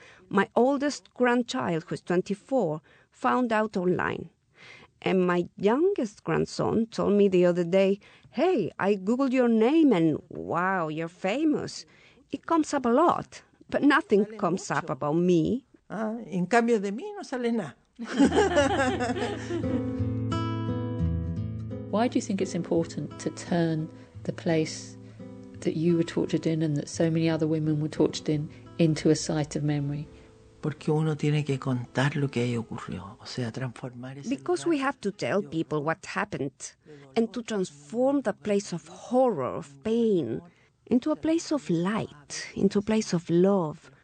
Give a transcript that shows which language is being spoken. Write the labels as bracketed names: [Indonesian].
[English] My oldest grandchild, who's 24, found out online. And my youngest grandson told me the other day, hey, I Googled your name and wow, you're famous. It comes up a lot, but nothing comes up about me. [Spanish] In cambio de mí, no sale nada. [English] Why do you think it's important to turn the place that you were tortured in and that so many other women were tortured in into a site of memory? Because we have to tell people what happened and to transform the place of horror, of pain, into a place of light, into a place of love.